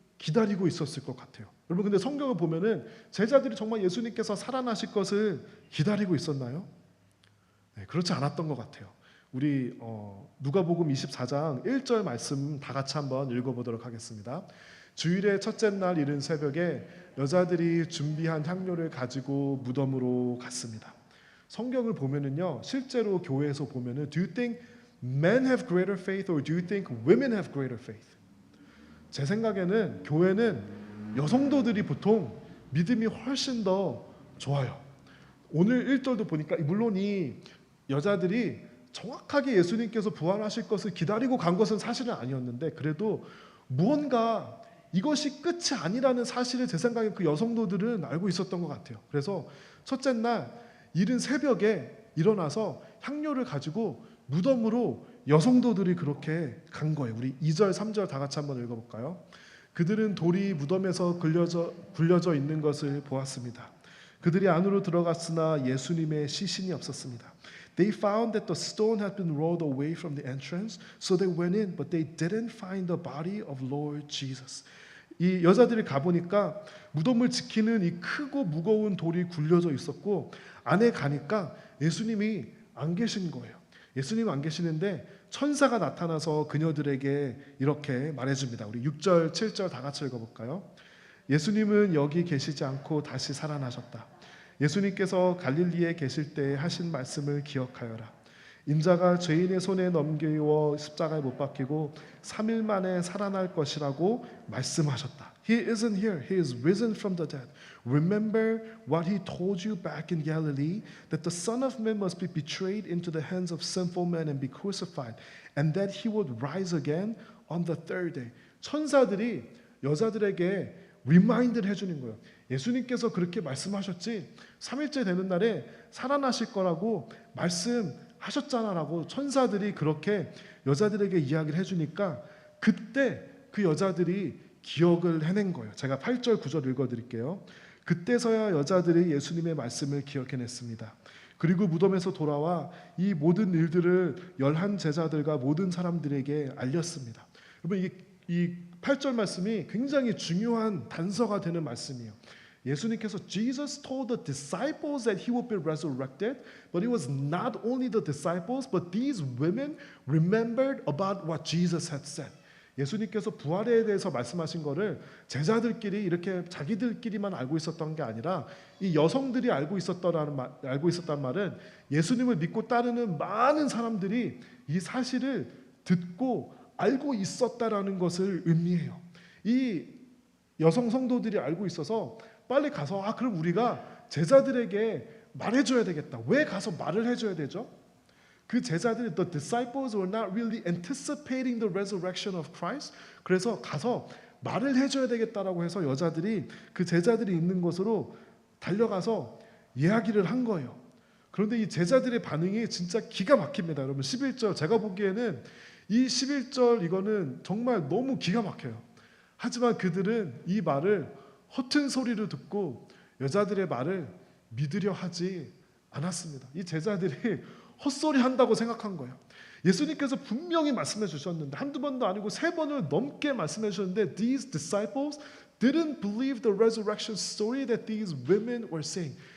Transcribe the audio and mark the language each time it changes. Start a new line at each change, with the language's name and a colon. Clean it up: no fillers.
Korean: 기다리고 있었을 것 같아요. 여러분 근데 성경을 보면은 제자들이 정말 예수님께서 살아나실 것을 기다리고 있었나요? 네, 그렇지 않았던 것 같아요. 우리 누가복음 24장 1절 말씀 다 같이 한번 읽어보도록 하겠습니다. 주일의 첫째 날 이른 새벽에 여자들이 준비한 향료를 가지고 무덤으로 갔습니다. 성경을 보면은요, 실제로 교회에서 보면은
English: Do you think men have greater faith or do you think women have greater faith?
Korean: 제 생각에는 교회는 여성도들이 보통 믿음이 훨씬 더 좋아요. 오늘 1절도 보니까 물론 이 여자들이 정확하게 예수님께서 부활하실 것을 기다리고 간 것은 사실은 아니었는데 그래도 무언가 이것이 끝이 아니라는 사실을 제 생각에 그 여성도들은 알고 있었던 것 같아요. 그래서 첫째 날 이른 새벽에 일어나서 향료를 가지고 무덤으로 여성도들이 그렇게 간 거예요. 우리 2절, 3절 다 같이 한번 읽어볼까요? 그들은 돌이 무덤에서 굴려져 있는 것을 보았습니다. 그들이 안으로 들어갔으나 예수님의 시신이 없었습니다.
English: They found that the stone had been rolled away from the entrance, so they went in, but they didn't find the body of Lord Jesus.
Korean: 이 여자들이 가보니까 무덤을 지키는 이 크고 무거운 돌이 굴려져 있었고 안에 가니까 예수님이 안 계신 거예요. 예수님이 안 계시는데 천사가 나타나서 그녀들에게 이렇게 말해줍니다. 우리 6절, 7절 다 같이 읽어볼까요? 예수님은 여기 계시지 않고 다시 살아나셨다. 예수님께서 갈릴리에 계실 때 하신 말씀을 기억하여라. 인자가 죄인의 손에 넘기워 십자가에 못 박히고 3일 만에 살아날 것이라고 말씀하셨다.
English: He isn't here. He is risen from the dead. Remember what he told you back in Galilee, that the Son of Man must be betrayed into the hands of sinful men and be crucified, and that he would rise again on the third day.
Korean: 천사들이 여자들에게 리마인드를 해주는 거예요. 예수님께서 그렇게 말씀하셨지 3일째 되는 날에 살아나실 거라고 말씀하셨잖아라고 천사들이 그렇게 여자들에게 이야기를 해주니까 그때 그 여자들이 기억을 해낸 거예요. 제가 8절 9절 읽어드릴게요. 그때서야 여자들이 예수님의 말씀을 기억해냈습니다. 그리고 무덤에서 돌아와 이 모든 일들을 11 제자들과 모든 사람들에게 알렸습니다. 여러분 이 8절 말씀이 굉장히 중요한 단서가 되는 말씀이에요. 예수님께서
English: Jesus told the disciples that he would be resurrected, but it was not only the disciples, but these women remembered about what Jesus had said.
Korean: 예수님께서 부활에 대해서 말씀하신 거를 제자들끼리 이렇게 자기들끼리만 알고 있었던 게 아니라 이 여성들이 알고 있었단 말은 예수님을 믿고 따르는 많은 사람들이 이 사실을 듣고 알고 있었다라는 것을 의미해요. 이 여성 성도들이 알고 있어서 빨리 가서 그럼 우리가 제자들에게 말해줘야 되겠다. 왜 가서 말을 해줘야 되죠? 그 제자들이
English: the disciples were not really anticipating the resurrection of Christ.
Korean: 그래서 가서 말을 해줘야 되겠다라고 해서 여자들이 그 제자들이 있는 곳으로 달려가서 이야기를 한 거예요. 그런데 이 제자들의 반응이 진짜 기가 막힙니다. 여러분 11절 제가 보기에는 이 11절 이거는 정말 너무 기가 막혀요. 하지만 그들은 이 말을 허튼 소리로 듣고 여자들의 말을 믿으려 하지 않았습니다. 이 제자들이 헛소리 한다고 생각한 거예요. 예수님께서 분명히 말씀해 주셨는데
English: 한두 번도 아니고 3번을 넘게 말씀해 주셨는데 These disciples didn't believe the resurrection story that these women were saying.